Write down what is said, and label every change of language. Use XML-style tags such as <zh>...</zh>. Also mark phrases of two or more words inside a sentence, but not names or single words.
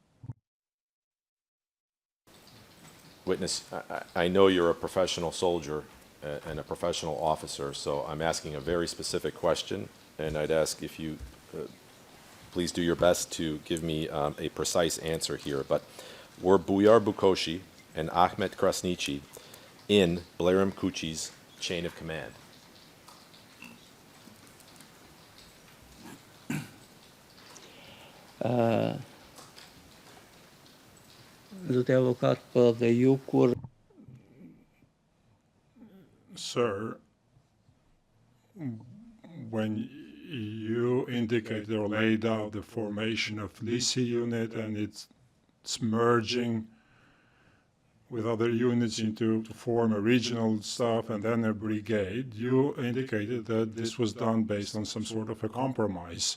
<en>Witness, I know you're a professional soldier and a professional officer, so I'm asking a very specific question, and I'd ask if you please do your best to give me a precise answer here. But were Bujar Bukoshi and Ahmet Krasniqi in Blerem Kuchi's chain of command?</en> <sq>Zotë avokat, po dhe ju kur</sq> <en>Sir, when you indicated or laid out the formation of Thaçi unit and its merging with other units to form a regional staff and then a brigade, you indicated that this was done based on some sort of a compromise.</en>